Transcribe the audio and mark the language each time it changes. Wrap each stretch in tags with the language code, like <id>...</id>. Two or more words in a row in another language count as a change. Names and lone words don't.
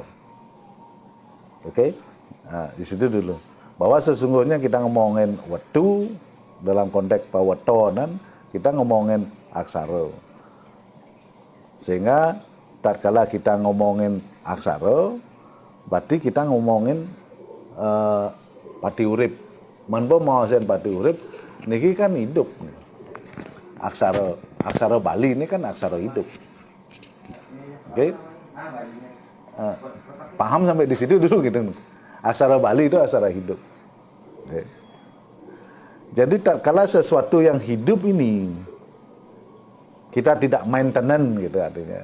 <id>Oke? Nah, di situ dulu. Bahwa sesungguhnya kita ngomongin wetu dalam konteks pawetonan, kita ngomongin aksara. Sehingga tatkala kita ngomongin aksara, berarti kita ngomongin</id> <ban>pati urip.</ban> <id>Manbo mau sen</id> <ban>pati urip,</ban> <id>niki kan hidup. Aksara Bali ini kan aksara hidup. Oke? Paham sampai di situ dulu gitu. Aksara Bali itu aksara hidup. Oke. Jadi kalau sesuatu yang hidup ini kita tidak maintenance gitu artinya.</id>